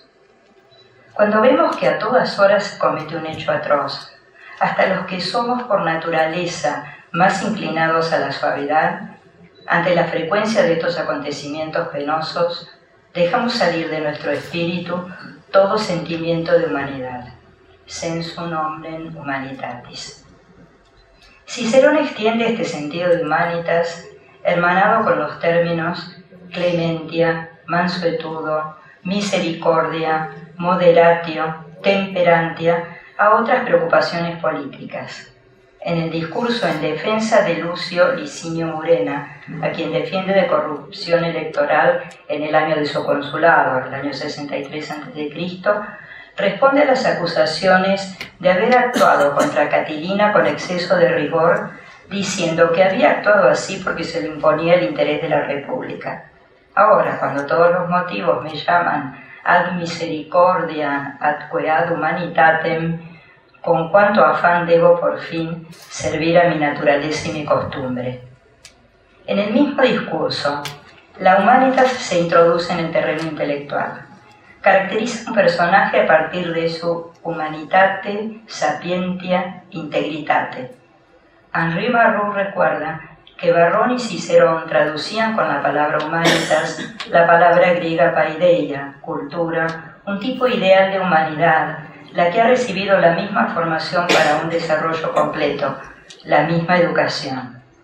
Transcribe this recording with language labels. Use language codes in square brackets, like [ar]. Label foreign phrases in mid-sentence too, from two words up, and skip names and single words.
[es] Cuando vemos que a todas horas se comete un hecho atroz, hasta los que somos por naturaleza más inclinados a la suavidad, ante la frecuencia de estos acontecimientos penosos, dejamos salir de nuestro espíritu todo sentimiento de humanidad. [la] Sensum nomen humanitatis. [es] Cicerón extiende este sentido de humanitas, hermanado con los términos [la] clementia, mansuetudo, misericordia, moderatio, temperantia, [es] a otras preocupaciones políticas. En el discurso en defensa de Lucio Licinio Murena, a quien defiende de corrupción electoral en el año de su consulado, el año 63 a.C., responde a las acusaciones de haber actuado contra Catilina con exceso de rigor, diciendo que había actuado así porque se le imponía el interés de la República. Ahora, cuando todos los motivos me llaman [la] ad misericordia, atque ad humanitatem, [es] con cuánto afán debo por fin servir a mi naturaleza y mi costumbre. En el mismo discurso, la humanitas se introduce en el terreno intelectual. Caracteriza un personaje a partir de su [la] humanitate, sapientia, integritate. [es] Henri Barroux recuerda que Varrón y Cicerón traducían con la palabra humanitas la palabra griega paideia, cultura, un tipo ideal de humanidad, la que ha recibido la misma formación para un desarrollo completo, la misma educación.